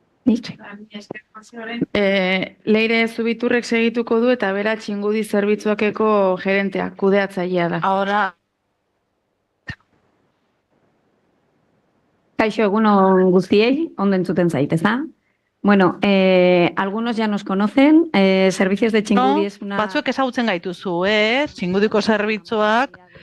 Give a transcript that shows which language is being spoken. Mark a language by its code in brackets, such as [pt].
[eu] Leire Zubiturrek segituko du eta bera txingudi zerbitzuakeko gerentea, kudeatzailea da. [es] Ahora. [eu] Kaixo, egunon guztiei, ondo entzuten zait, ez da? [es] Bueno, algunos ya nos conocen, Servicios de Txingudi es una... [eu] Batzuek ezagutzen gaituzu, txingudiko zerbitzuak